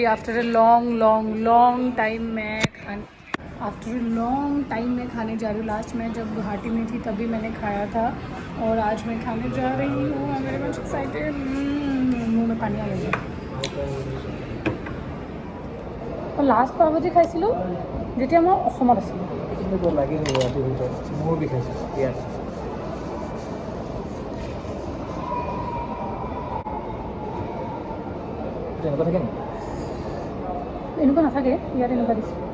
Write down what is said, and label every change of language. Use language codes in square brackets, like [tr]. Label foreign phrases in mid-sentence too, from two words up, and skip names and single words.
[en] after a long time [hi] मैं खाने जा रही हूँ। लास्ट मैं जब गुवाहाटी में थी तभी मैंने खाया था और आज मैं खाने जा रही हूँ। [en] I am very much excited. [hi] मुँह में पानी आ गया। और लास्ट पाव भाजी [as] খাইছিলোঁ যেতিয়া মই অসমত আছিলোঁ। মোৰ বিষাইছে ইয়াত। এনেকুৱা থাকে নেকি? এনেকুৱা নাথাকে, ইয়াত এনেকুৱা দিছে।